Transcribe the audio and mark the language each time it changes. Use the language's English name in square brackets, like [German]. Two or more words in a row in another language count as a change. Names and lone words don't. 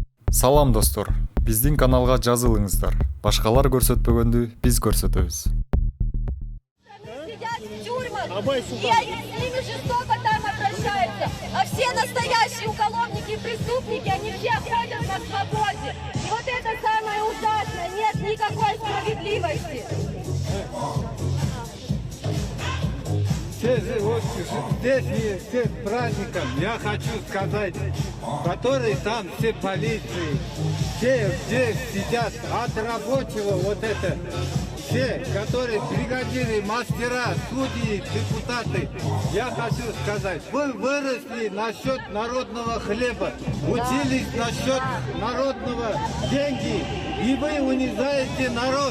[Kyrgyz] Салам достор, биздин каналга жазылыңыздар. Башкалар көрсөтпөгөндү биз көрсөтөбүз. [Russian] Сидят в тюрьмах, и они с ними жестоко там обращаются. А все настоящие уголовники и преступники, они все ходят на свободе. И вот это самое ужасное, нет никакой справедливости. Здесь все с праздником, я хочу сказать, которые там все полиции, все здесь сидят от рабочего вот это, все, которые бригадиры, мастера, судьи, депутаты, я хочу сказать, вы выросли насчет народного хлеба, учились насчет народного деньги, и вы унижаете народ.